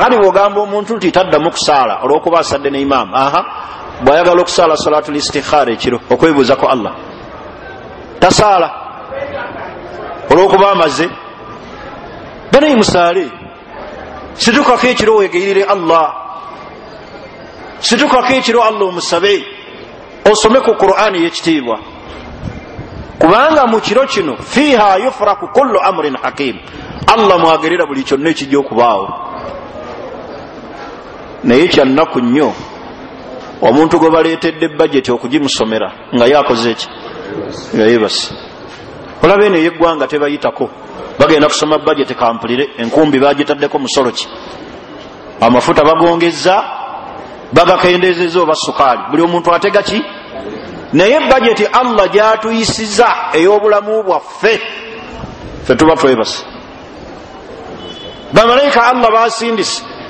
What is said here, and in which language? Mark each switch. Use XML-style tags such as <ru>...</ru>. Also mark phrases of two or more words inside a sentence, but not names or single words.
<lg>Akati bw'ogamba omuntu nti taddamu kusaala olw'okuba asadde ne imaamu, bwayagala okusala</lg> <ar>صلاة الاستخارة</ar> <lg>ekiro okwebuuzako Allah tasaala olwokuba amaze banayi musaale situkako ekiro wegeyirire Allah situkako ekiro Allah omusabe osome ku Qur'ani y'ekitiibwa kubanga mu kiro kino</lg> <ar>فيها يفرق كل أمر حكيم</ar> <lg>Allah mwagerera buli kyonna ekijja okubaawo naye kyannaku nnyo omuntu gwe baleetedde budget okugimusomera nga yakoze eki nga yeebase olaba eno ey'eggwanga tebayitako bagenda kusoma budget kampulire enkumbi bagitaddeko musolo ki amafuta bagongezza bagakendeezezza oba sukaali buli omuntu atega ki naye budget Allah gyatuyisiza ey'obulamu bwaffe ffe tuba twebase bamalayika Allah basindise</lg>